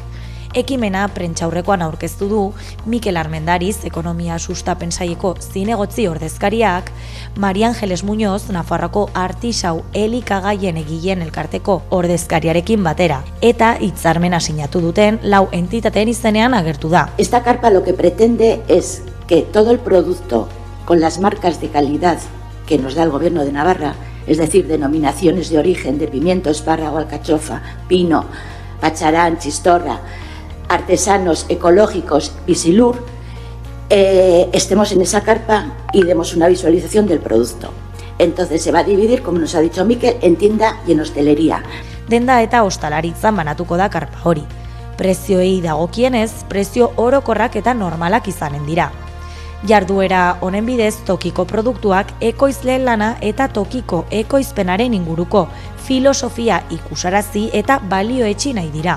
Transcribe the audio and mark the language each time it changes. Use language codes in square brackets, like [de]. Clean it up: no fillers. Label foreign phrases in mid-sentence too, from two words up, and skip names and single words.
[eu] Ekimena prentsaurrekoan aurkeztu du Mikel Armendariz, ekonomia sustapen saileko zinegotzi ordezkariak, Mari Angeles Muñoz, Nafarroko artisau elikagaien egileen elkarteko ordezkariarekin batera, eta hitzarmena sinatu duten 4 entitateen izenean agertu da. [es] Esta carpa lo que pretende es que todo el producto con las marcas de calidad que nos da el Gobierno de Navarra, es decir, denominaciones de origen de pimiento, espárrago, alcachofa, pino, pacharán, chistorra, artesanos, ecológicos, Pisilur, estemos en esa carpa y demos una visualización del producto. Entonces se va a dividir, como nos ha dicho Mikel, en tienda y en hostelería. [eu] Denda eta ostalaritzan banatuko da karpa hori. Prezioei dagokienez, prezio orokorrak eta normalak izanen dira. Jarduera honen bidez tokiko produktuak ekoizleen lana eta tokiko ekoizpenaren inguruko filosofia ikusarazi eta balioetsi nahi dira.